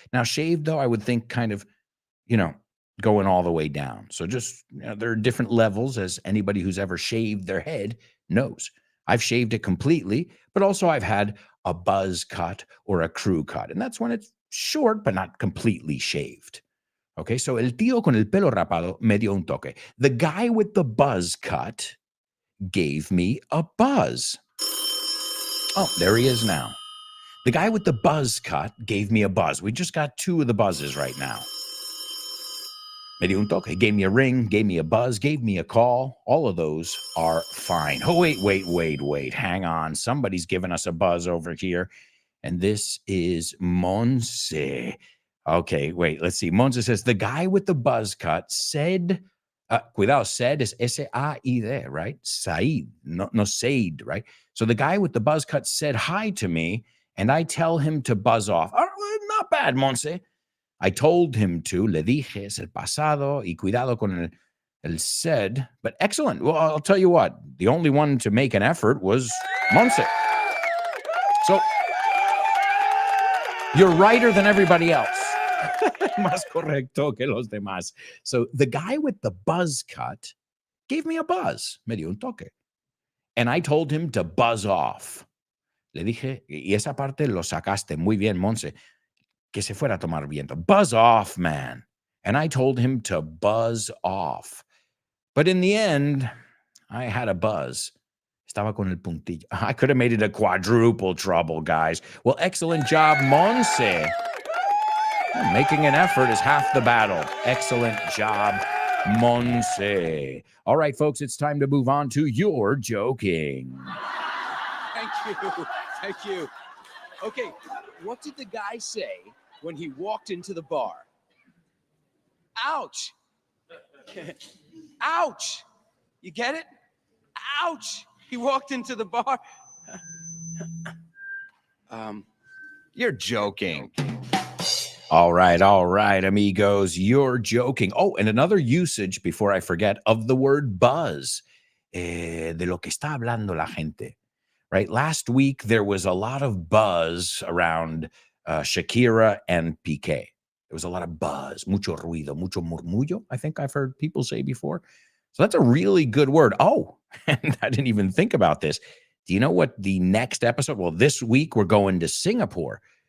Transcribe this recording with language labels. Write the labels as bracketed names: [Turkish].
[English] Now, shaved, though, I would think kind of, going all the way down. So just, there are different levels, as anybody who's ever shaved their head knows. I've shaved it completely, but also I've had a buzz cut or a crew cut. And that's when it's short, but not completely shaved. [Spanish] Okay, so el tío con el pelo rapado me dio un toque. [English] The guy with the buzz cut gave me a buzz. Oh, there he is now. The guy with the buzz cut gave me a buzz. We just got two of the buzzes right now. [Spanish] Me dio un toque. [English] Gave me a ring, gave me a buzz, gave me a call. All of those are fine. Oh, wait. Hang on. Somebody's giving us a buzz over here. And this is Monse. Okay, wait, let's see. Monse says, the guy with the buzz cut said, cuidado, said is S-A-I-D, right? Said, no Said, right? So the guy with the buzz cut said hi to me, and I tell him to buzz off. Oh, not bad, Monse. I told him to, [Spanish] le dije, es el pasado, y cuidado con el said, [English] but excellent. Well, I'll tell you what, the only one to make an effort was Monse. So you're righter than everybody else. [Spanish] Más correcto que los demás. [English] So the guy with the buzz cut gave me a buzz, [Spanish] me dio un toque. [English] And I told him to buzz off. [Spanish] Le dije, y esa parte lo sacaste muy bien, Monse, que se fuera a tomar viento. [English] Buzz off, man. And I told him to buzz off. But in the end, I had a buzz. [Spanish] Estaba con el puntillo. [English] I could have made it a quadruple trouble, guys. Well, excellent job, Monse. Making an effort is half the battle. Excellent job, Monse. All right, folks, it's time to move on to your joking. Thank you. Okay, what did the guy say when he walked into the bar? Ouch. Ouch. You get it? Ouch. He walked into the bar. You're joking. All right, amigos. You're joking. Oh, and another usage, before I forget, of the word buzz. [Spanish] De lo que está hablando la gente. [English] Right? Last week, there was a lot of buzz around Shakira and Piqué. There was a lot of buzz, [Spanish] mucho ruido, mucho murmullo, [English] I think I've heard people say before. So that's a really good word. Oh, and I didn't even think about this. Do you know what the next episode? Well, this week we're going to Singapore.